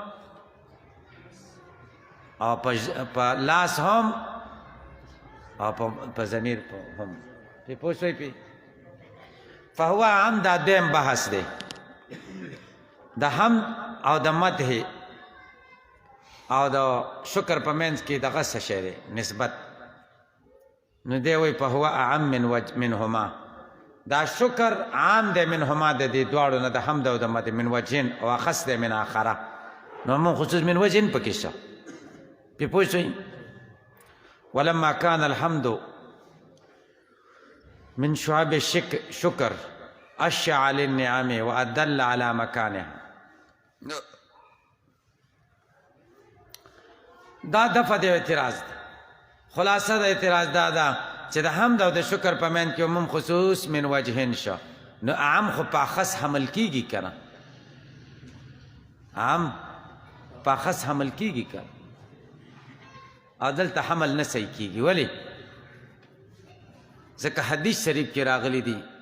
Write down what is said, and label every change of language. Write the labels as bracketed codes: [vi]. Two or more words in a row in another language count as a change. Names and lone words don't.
[ps] او په لاس هم او په ضمیر هم پې پوه شوئ پې فهو هم دا دویم بحث دی د حمد او د مدح او د شکر په منځ کې دغه څه شی دی نسبت نو دی وایي [ar] فهو اعم منهما [ps] دا شکر عام دی منهما د دې دواړو نه د حمد او د مدح [ar] من وجهن [ps] او اخص دی [ar] من آخره [ps] نو موږ [ar] خصوص من وجهن [ps] پکې شته پې پوه شئ [ar] ولما كان الحمد من شعب الشكر أشع للنعم وأدل على مكانها [ps] دا دفع د اعتراض ده خلاصه د اعتراض دا چې د حمد او د شکر په منځ کې [ar] عموم خصوص من وجهن [ps] شو نو عام خو په اخص حمل کیږي کنه عام په اخص حمل کیږي کنه او دلته حمل نه صحیح کیږي ولې ځکه حدیث شریف کې راغلی دی